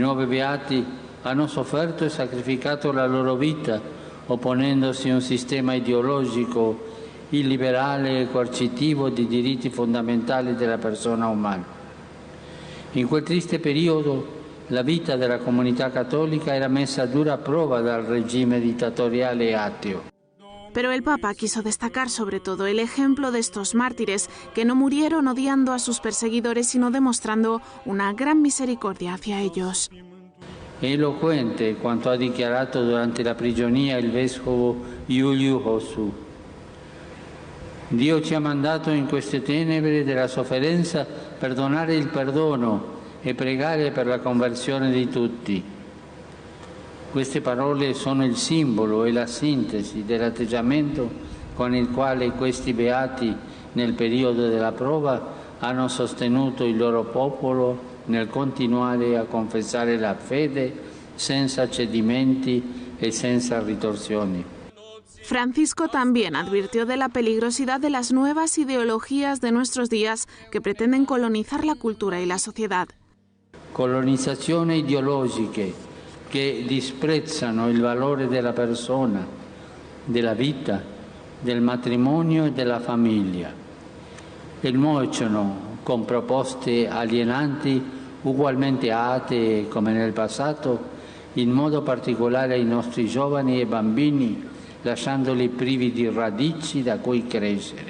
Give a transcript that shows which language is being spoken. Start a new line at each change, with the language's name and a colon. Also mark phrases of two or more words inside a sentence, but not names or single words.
Italian: I 9 beati hanno sofferto e sacrificato la loro vita opponendosi a un sistema ideologico illiberale e coercitivo di diritti fondamentali della persona umana. In quel triste periodo la vita della comunità cattolica era messa a dura prova dal regime dittatoriale e ateo.
Spanish: Pero el Papa quiso destacar sobre todo el ejemplo de estos mártires que no murieron odiando a sus perseguidores, sino demostrando una gran misericordia hacia ellos.
Italian: È eloquente quanto ha dichiarato durante la prigionia il vescovo Iuliu Hosu. Dio ci ha mandato in queste tenebre della sofferenza per donare il perdono e pregare per la conversione di tutti. Queste parole sono il simbolo e la sintesi dell'atteggiamento con il quale questi beati nel periodo della prova hanno sostenuto il loro popolo nel continuare a confessare la fede senza cedimenti e senza ritorsioni.
Spanish: Francisco también advirtió de la peligrosidad de las nuevas ideologías de nuestros días que pretenden colonizar la cultura y la sociedad.
Italian: Colonizzazioni ideologiche che disprezzano il valore della persona, della vita, del matrimonio e della famiglia e nuociono con proposte alienanti ugualmente atee come nel passato, in modo particolare ai nostri giovani e bambini, lasciandoli privi di radici da cui crescere.